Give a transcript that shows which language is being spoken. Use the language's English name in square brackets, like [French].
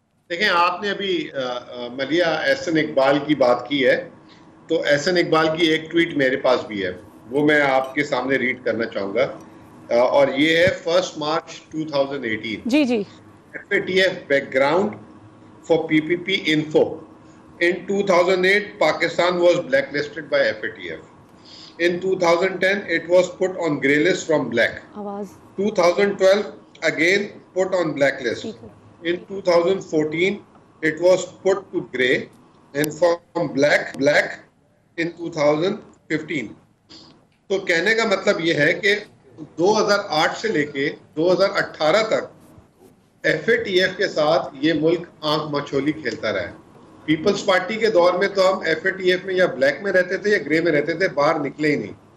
[Urdu] دیکھیں, آپ نے ابھی ملیہ احسن اقبال کی بات کی ہے, تو احسن اقبال کی ایک ٹویٹ میرے پاس بھی ہے, وہ میں آپ کے سامنے ریڈ کرنا چاہوں گا, اور یہ ہے 1 مارچ 2018. جی جی. [English] F A T F background for P P P info. In 2008, Pakistan was blacklisted by FATF. In 2010, it was put on grey list from black. 2012, again put on blacklist. In 2014, it was put to grey, and from black in 2015. [Urdu] تو کہنے کا مطلب یہ ہے کہ 2008 سے لے کے 2018 تک ایف اے ٹی ایف کے ساتھ یہ ملک آنکھ مچھولی کھیلتا رہا ہے. پیپلز پارٹی کے دور میں تو ہم ایف اے ٹی ایف میں یا بلیک میں رہتے تھے یا گرے میں رہتے تھے, باہر نکلے ہی نہیں.